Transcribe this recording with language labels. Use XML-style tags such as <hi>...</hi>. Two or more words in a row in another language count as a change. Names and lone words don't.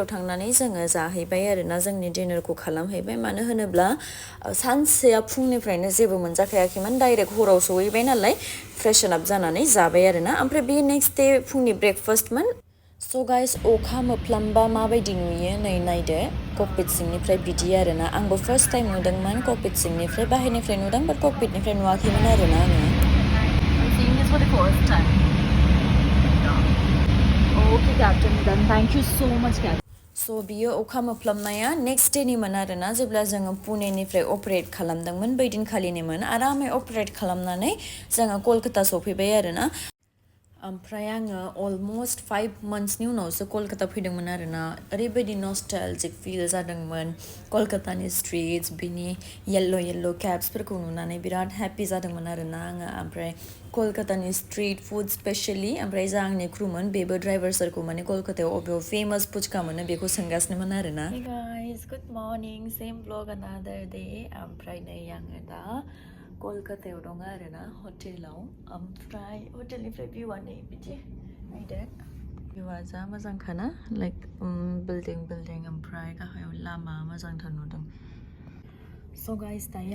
<brx>थांनानै जोङो जाहैबाय आरोना जोंनि डिनारखौ खालामहैबाय मानो होनोब्ला सानसेया फुंनिफ्रायनो जेबो मोनजाखायाखैमोन डाइरेक्ट हराव सहैबाय नालाय</brx> <en>fresh up</en> <brx>जानानै जाबाय आरोना ओमफ्राय बे</brx> <en>next day</en> <brx>फुंनि ब्रेकफास्टमोन</brx> <en>so guys</en> <brx>अखा मोफ्लाम्बा माबायदि नुयो नै नायदो ककपिट सिंनिफ्राय बिदि आरोना आंबो</brx> <en>first time</en> <brx>नुदोंमोन ककपिट सिंनिफ्राय बाहेरनिफ्राय नुदों बाट ककपिटनिफ्राय नुवाखैमोन आरोना आङो</brx> <en>Okay, Captain. Then thank you so much, Captain.</en> <brx>So बियो अखा मोफ्लामनाया</brx> <en>next dayनिमोन</en> <brx>आरोना जेब्ला जोङो पुनेनिफ्राय अपारेट खालामदोंमोन बै दिनखालिनिमोन आरामै अपारेट खालामनानै जोङो कलकाता सफैबाय आरोना ओमफ्राय आङो अलमस्ट</brx> <en>5 monthsनि</en> <brx>उनावसो कलकाता फैदोंमोन आरोना ओरैबायदि</brx> <en>nostalgic feel</en> <brx>जादोंमोन कलकातानि स्ट्रिट्स बिनि</brx> <en>yellow cabsफोरखौ</en> <brx>नुनानै बिराद हेपि जादोंमोन आरोना आङो ओमफ्राय कलकातानि</brx> <en>street food specially</en> <brx>ओमफ्राय जा आंनि क्रुमोन बेबो ड्राइभार्सफोरखौ माने कलकातायाव अबेयाव फेमास पुचका मोनो बेखौ सोंगासिनोमोन आरोना</brx> <en>Hey guys, good morning, same vlog another day</en> <brx>ओमफ्राय नै आङो दा कलकातायाव दङ आरोना हटेलाव ओमफ्राय हटेलनिफ्राय भिउआ नै बिदि नायदो भिउआ जा मोजांखाना लाइक बिल्डिं ओमफ्राय गाहायाव लामा मोजांथार नुदों</brx> <en>so guys</en> <brx>दायो</brx>